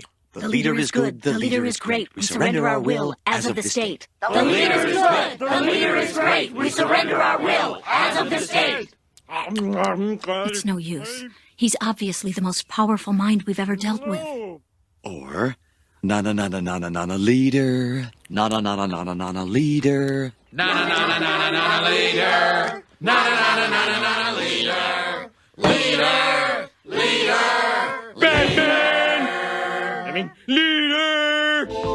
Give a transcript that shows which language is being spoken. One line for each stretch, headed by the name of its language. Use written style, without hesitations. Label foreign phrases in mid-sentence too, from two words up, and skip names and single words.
English: The leader is good. The leader is great. We surrender our will as of the state. The leader is good. The leader is great. state. We surrender our will as of this date. It's no use. He's obviously the most powerful mind we've ever dealt with. Or, na-na-na-na-na-na-na leader. Na-na-na-na-na-na-na leader. Na-na-na-na-na-na-na leader. Na-na-na-na-na-na-na leader. Leader. Leader. Batman! I mean, leader!